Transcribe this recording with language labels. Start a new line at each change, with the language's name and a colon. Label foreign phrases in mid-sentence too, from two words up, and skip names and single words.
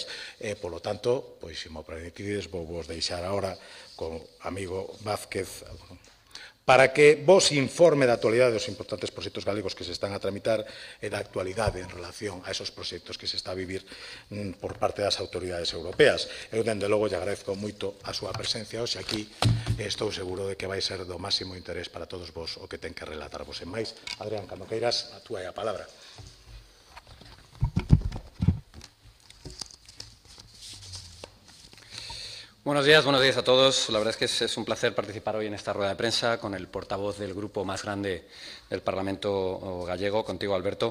Galician: Polo tanto, pois, se mo permitides, vou vos deixar agora co amigo Vázquez para que vos informe da actualidade dos importantes proxectos galegos que se están a tramitar e da actualidade en relación a esos proxectos que se está a vivir por parte das autoridades europeas. Eu, dende logo, lle agradezco moito a súa presencia hoxe aquí e estou seguro de que vai ser do máximo interés para todos vos o que ten que relatarvos. En máis, Adrián, cando queiras, a túa é a palabra.
Spanish: Buenos días a todos. La verdad es que es un placer participar hoy en esta rueda de prensa con el portavoz del grupo más grande del Parlamento gallego, contigo, Alberto.